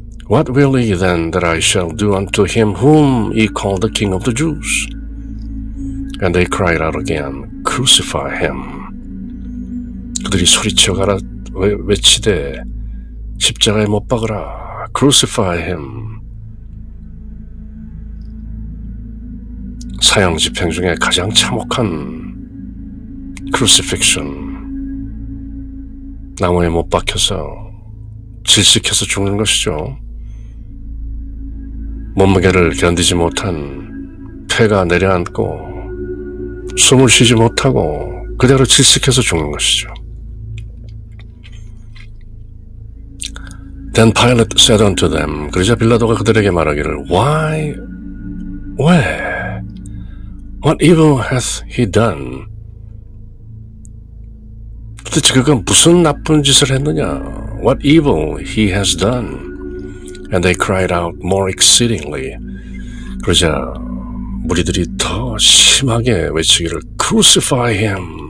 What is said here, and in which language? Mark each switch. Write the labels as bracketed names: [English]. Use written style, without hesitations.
[English] What will ye then that I shall do unto him whom ye call the king of the Jews? And they cried out again, Crucify him. [Korean] 그들이 소리쳐 가라 외치되 십자가에 못 박으라. [English] Crucify him. [Korean] 사형 집행 중에 가장 참혹한 crucifixion. 나무에 못 박혀서 질식해서 죽는 것이죠. 몸무게를 견디지 못한 폐가 내려앉고 숨을 쉬지 못하고 그대로 질식해서 죽는 것이죠. [English] Then Pilate said unto them. [Korean] 그러자 빌라도가 그들에게 말하기를 [English] Why? [Korean] 왜? [English] What evil hath he done? [Korean] 도대체 그가 무슨 나쁜 짓을 했느냐? [English] What evil he has done? And they cried out more exceedingly. [Korean] 그러자 무리들이 더 심하게 외치기를 [English] Crucify him.